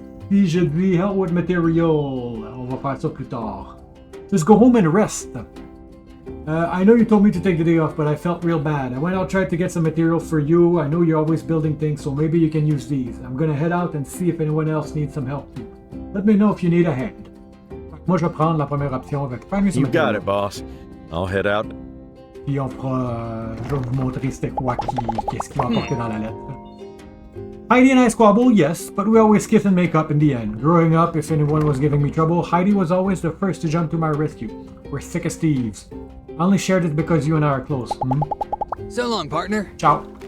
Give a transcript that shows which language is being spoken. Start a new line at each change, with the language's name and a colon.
French: Si je dis
English: help with material,
French: on va faire ça plus tard.
English: Just go home and rest. I know you told me to take the day off, but I felt real bad. I went out tried to get some material for you. I know you're always building things, so maybe you can use these. I'm gonna head out and see if anyone else needs some help too. Let me know if you need a hand.
French: Moi, je vais prendre la première option avec faire mieux sur
English: You got it, boss. I'll head out.
French: Puis on fera. Je vais vous montrer c'était quoi qu'est-ce qu'il va apporter dans la lettre.
English: Heidi and I squabble, yes, but we always kiss and make up in the end. Growing up, if anyone was giving me trouble, Heidi was always the first to jump to my rescue. We're thick as thieves. I only shared it because you and I are close. So long, partner.
Italian: Ciao.